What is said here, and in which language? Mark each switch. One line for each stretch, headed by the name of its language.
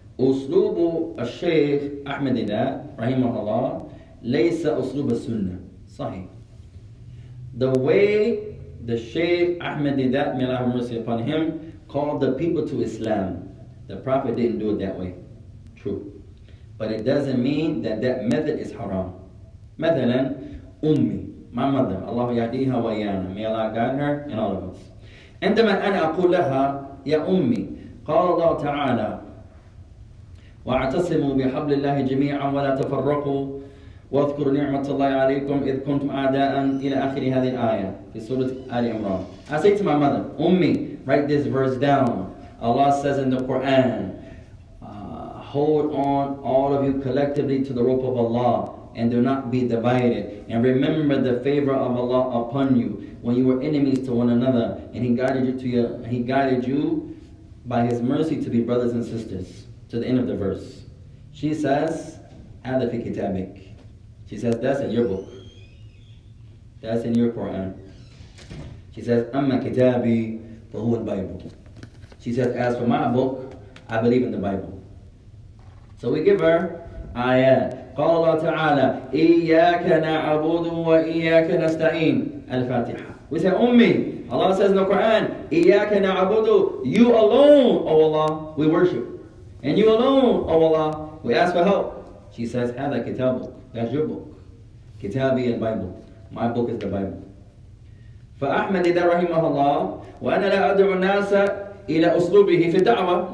Arabic: أسلوب الشيخ أحمد ديدات رحمه الله ليس أسلوب السنة. صحيح.
English: The way the Shaykh Ahmad Didat, may Allah have mercy upon him, called the people to Islam, the Prophet didn't do it that way. True. But it doesn't mean that that method is haram.
Arabic: مثلا أمي,
English: my mother, Allah
Arabic: يهديها وإيانا,
English: may Allah guide her and all of us.
Arabic: عندما أنا أقول لها يا أمي قال الله تعالى واعتصموا بحبل الله جميعا ولا تفرقوا واذكروا نعمة الله عليكم إذ كنتم أعداء إلى آخر هذه الآية في سورة آل عمران.
English: I say to my mother, Ummi, write this verse down. Allah says in the Quran, hold on all of you collectively to the rope of Allah and do not be divided. And remember the favor of Allah upon you when you were enemies to one another, and He guided you by His mercy to be brothers and sisters. To the end of the verse. She says,
Arabic: هذا في كتابك.
English: She says, that's in your book. That's in your Quran. She says,
Arabic: أما كتابي فهو البيبل.
English: She says, as for my book, I believe in the Bible. So we give her ayat.
Arabic: قال الله تعالى إياك نعبد وإياك نستعين.
English: Al-Fatiha. We say, Ummi. Allah says in the Quran,
Arabic: إياك نعبد.
English: You alone, O Allah, we worship. And you alone, O Allah, we ask for help. She says,
Arabic: هذا كتابك.
English: That's your book.
Arabic: كتابي البيبل.
English: My book is the Bible.
Arabic: فأحمد إذا رحمه الله وأنا لا أدعو الناس إلى أسلوبه في الدعوة.